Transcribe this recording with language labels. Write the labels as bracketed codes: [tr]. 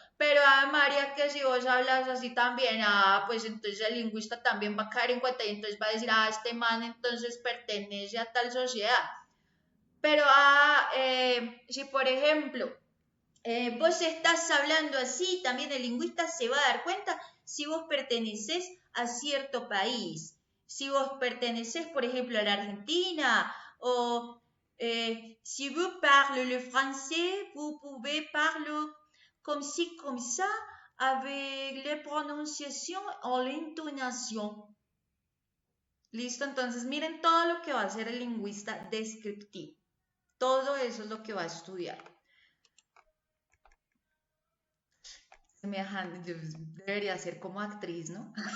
[es] Pero, María, que si vos hablas así también, pues entonces el lingüista también va a caer en cuenta y entonces va a decir, este man entonces pertenece a tal sociedad. Pero, si por ejemplo vos estás hablando así, también el lingüista se va a dar cuenta si vos perteneces a cierto país. Si vos perteneces, por ejemplo, a la Argentina, o [fr] si vous parlez le français, vous pouvez parler comme ci, comme ça, avec les prononciations o l'intonation. [es] ¿Listo? Entonces, miren todo lo que va a hacer el lingüista descriptivo. Todo eso es lo que va a estudiar. Semejante, debería ser como actriz, ¿no?